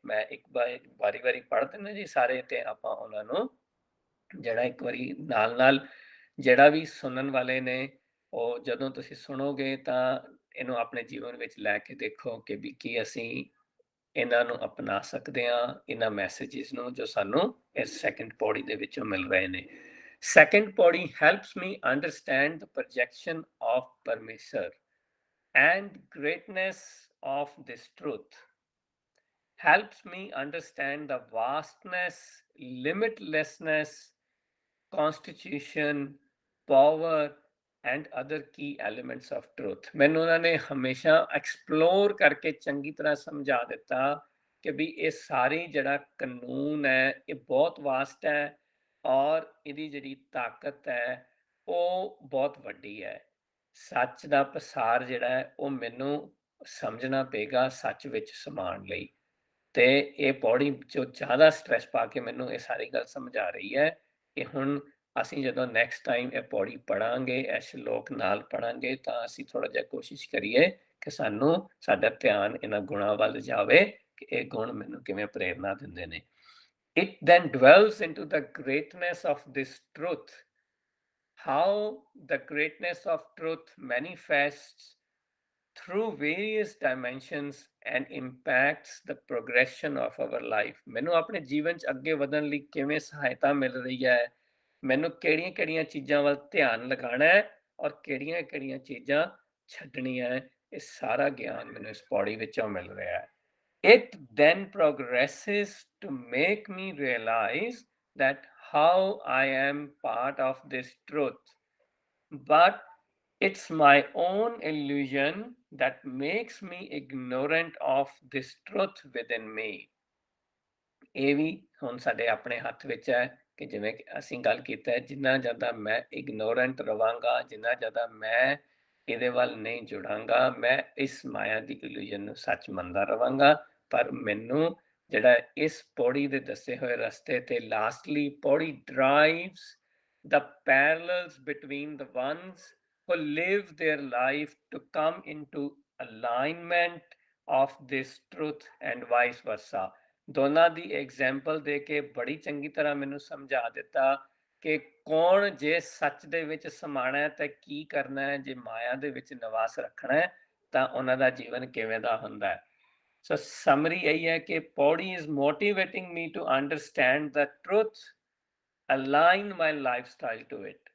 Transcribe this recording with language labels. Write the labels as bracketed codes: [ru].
[pa] ਮੈਂ ਇੱਕ ਵਾਰੀ-ਵਾਰੀ ਪੜ੍ਹ ਦਿੰਦਾ ਜੀ ਸਾਰੇ ਤੇ ਆਪਾਂ ਉਹਨਾਂ ਨੂੰ ਜਿਹੜਾ ਇੱਕ ਵਾਰੀ ਨਾਲ-ਨਾਲ ਜਿਹੜਾ ਵੀ ਸੁਣਨ ਵਾਲੇ ਨੇ, ਉਹ ਜਦੋਂ ਤੁਸੀਂ ਸੁਣੋਗੇ ਤਾਂ ਇਹਨੂੰ ਆਪਣੇ ਜੀਵਨ ਵਿੱਚ ਲੈ ਕੇ ਦੇਖੋ ਕਿ ਵੀ ਕੀ ਅਸੀਂ ਇਹਨਾਂ ਨੂੰ ਅਪਣਾ ਸਕਦੇ ਹਾਂ, ਇਹਨਾਂ ਮੈਸੇਜਿਸ ਨੂੰ ਜੋ ਸਾਨੂੰ ਇਸ ਸੈਕੰਡ ਪੌੜੀ ਦੇ ਵਿੱਚੋਂ ਮਿਲ ਰਹੇ ਨੇ। [en] Second pauri helps me understand the projection of Parmeshar and greatness of this truth. Helps me understand the vastness, limitlessness, constitution, power, and other key elements of truth। [pa] ਮੈਨੂੰ ਉਹਨਾਂ ਨੇ ਹਮੇਸ਼ਾ ਐਕਸਪਲੋਰ ਕਰਕੇ ਚੰਗੀ ਤਰ੍ਹਾਂ ਸਮਝਾ ਦਿੱਤਾ ਕਿ ਵੀ ਇਹ ਸਾਰੀ ਜਿਹੜਾ ਕਾਨੂੰਨ ਹੈ ਇਹ ਬਹੁਤ ਵਾਸਟ ਹੈ ਔਰ ਇਹਦੀ ਜਿਹੜੀ ਤਾਕਤ ਹੈ ਉਹ ਬਹੁਤ ਵੱਡੀ ਹੈ। ਸੱਚ ਦਾ ਪਸਾਰ ਜਿਹੜਾ ਹੈ ਉਹ ਮੈਨੂੰ ਸਮਝਣਾ ਪਏਗਾ ਸੱਚ ਵਿੱਚ ਸਮਾਉਣ ਲਈ। ਤੇ ਇਹ ਪੌੜੀ ਜੋ ਜ਼ਿਆਦਾ ਸਟ੍ਰੈਸ ਪਾ ਕੇ ਮੈਨੂੰ ਇਹ ਸਾਰੀ ਗੱਲ ਸਮਝਾ ਰਹੀ ਹੈ ਕਿ ਹੁਣ ਅਸੀਂ ਜਦੋਂ ਨੈਕਸਟ ਟਾਈਮ ਇਹ ਪੌੜੀ ਪੜਾਂਗੇ, ਇਹ ਸ਼ਲੋਕ ਨਾਲ ਪੜਾਂਗੇ ਤਾਂ ਅਸੀਂ ਥੋੜ੍ਹਾ ਜਿਹਾ ਕੋਸ਼ਿਸ਼ ਕਰੀਏ ਕਿ ਸਾਡਾ ਧਿਆਨ ਇਹਨਾਂ ਗੁਣਾਂ ਵੱਲ ਜਾਵੇ ਕਿ ਇਹ ਗੁਣ ਮੈਨੂੰ ਕਿਵੇਂ ਪ੍ਰੇਰਨਾ ਦਿੰਦੇ ਨੇ। [en] It then dwells into the greatness of this truth, how the greatness of truth manifests through various dimensions and impacts the progression of our life। [pa] ਮੈਨੂੰ ਆਪਣੇ ਜੀਵਨ 'ਚ ਅੱਗੇ ਵਧਣ ਲਈ ਕਿਵੇਂ ਸਹਾਇਤਾ ਮਿਲ ਰਹੀ ਹੈ, ਮੈਨੂੰ ਕਿਹੜੀਆਂ-ਕਿਹੜੀਆਂ ਚੀਜ਼ਾਂ ਵੱਲ ਧਿਆਨ ਲਗਾਉਣਾ ਹੈ ਔਰ ਕਿਹੜੀਆਂ-ਕਿਹੜੀਆਂ ਚੀਜ਼ਾਂ ਛੱਡਣੀਆਂ ਹੈ, ਇਹ ਸਾਰਾ ਗਿਆਨ ਮੈਨੂੰ ਇਸ ਪੌੜੀ ਵਿੱਚੋਂ ਮਿਲ ਰਿਹਾ ਹੈ। [en] It then progresses to make me realize that how I am part of this truth, but it's my own illusion that makes me ignorant of this truth within me। [pa] ਇਹ ਵੀ ਹੁਣ ਸਾਡੇ ਆਪਣੇ ਹੱਥ ਵਿੱਚ ਹੈ ਕਿ ਜਿਵੇਂ ਕਿ ਅਸੀਂ ਗੱਲ ਕੀਤਾ ਹੈ, ਜਿੰਨਾ ਜ਼ਿਆਦਾ ਮੈਂ ਇਗਨੋਰੈਂਟ ਰਵਾਂਗਾ, ਜਿੰਨਾ ਜ਼ਿਆਦਾ ਮੈਂ ਇਹਦੇ ਵੱਲ ਨਹੀਂ ਜੁੜਾਂਗਾ, ਮੈਂ ਇਸ ਮਾਇਆ ਦੀ ਇਲੂਜ਼ਨ ਨੂੰ ਸੱਚ ਮੰਨਦਾ ਰਵਾਂਗਾ। ਪਰ ਮੈਨੂੰ ਜਿਹੜਾ ਇਸ ਪੌੜੀ ਦੇ ਦੱਸੇ ਹੋਏ ਰਸਤੇ ਤੇ ਲਾਸਟਲੀ ਪੌੜੀ drives [en] the parallels between the ones who live their life to come into alignment of this truth and vice versa। [pa] ਦੋਨਾਂ ਦੀ ਐਗਜ਼ਾਮਪਲ ਦੇ ਕੇ ਬੜੀ ਚੰਗੀ ਤਰ੍ਹਾਂ ਮੈਨੂੰ ਸਮਝਾ ਦਿੱਤਾ ਕਿ ਕੌਣ ਜੇ ਸੱਚ ਦੇ ਵਿੱਚ ਸਮਾਣਾ ਹੈ ਤਾਂ ਕੀ ਕਰਨਾ ਹੈ, ਜੇ ਮਾਇਆ ਦੇ ਵਿੱਚ ਨਿਵਾਸ ਰੱਖਣਾ ਹੈ ਤਾਂ ਉਹਨਾਂ ਦਾ ਜੀਵਨ ਕਿਵੇਂ ਦਾ ਹੁੰਦਾ ਹੈ। ਸੋ ਸਮਰੀ ਇਹੀ ਹੈ ਕਿ [en] Pauri is motivating me to understand the truth, align my lifestyle to it.